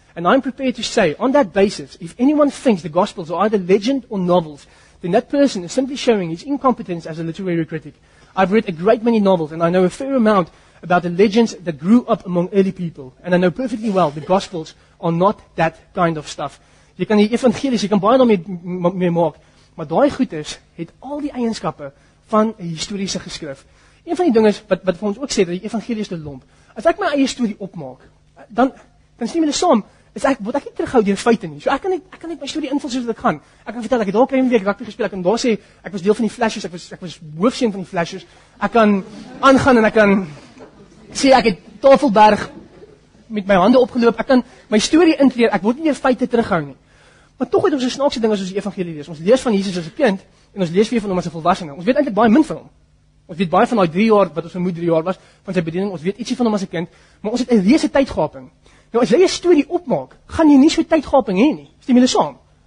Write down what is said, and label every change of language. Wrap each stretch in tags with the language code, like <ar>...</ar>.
<en>And I'm prepared to say, on that basis, if anyone thinks the Gospels are either legend or novels, then that person is simply showing his incompetence as a literary critic. I've read a great many novels, and I know a fair amount about the legends that grew up among early people. And I know perfectly well the Gospels are not that kind of stuff.</en> <af>Jy kan die evangelies, jy kan baie daarmee maak, maar daai goeders het al die eienskappe van 'n historiese geskrif. Een van die dinge wat vir ons ook sê dat die evangelie is te lomp. As ek my eie storie opmaak, dan stem julle saam, word ek nie terughou deur feite nie. So ek kan net my storie invul soos dit gaan. Ek kan vertel ek het dalk 'n week rugby gespeel, ek kan daar sê ek was deel van die Flashers, ek was hoofseun van die Flashers. Ek kan aangaan en ek kan sê ek het Tafelberg met my hande opgeloop. Ek kan my storie inkleer. Ek word nie deur feite terughou nie. Maar tog het ons 'n snaakse ding as ons die evangelie lees. Ons lees van Jesus as 'n kind en ons lees weer van hom as 'n volwassene. Ons weet eintlik baie min van hom. Ons weet baie van daai 3 jaar wat ons vermoed 3 jaar was van sy bediening. Ons weet ietsie van hom as 'n kind, maar ons het 'n reuse tydgaping. Nou as jy 'n storie opmaak, gaan jy nie so tydgaping hê nie. Stem julle saam?</af>